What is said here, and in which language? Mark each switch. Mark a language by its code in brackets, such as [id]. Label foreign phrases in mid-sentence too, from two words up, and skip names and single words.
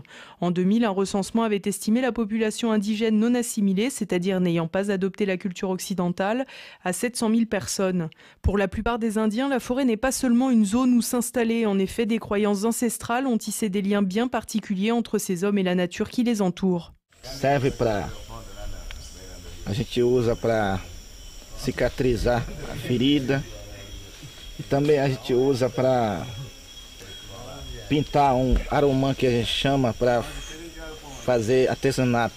[fr] En 2000, un recensement avait estimé la population indigène non assimilée, c'est-à-dire n'ayant pas adopté la culture occidentale, à 700 000 personnes. Pour la plupart des Indiens, la forêt n'est pas seulement une zone où s'installer. En effet, des croyances ancestrales ont tissé des liens bien particuliers entre ces hommes et la nature qui les entoure. [pt] Serve para a gente usa para cicatrizar a ferida e também a gente usa para pintar arumã que a gente chama para fazer artesanato.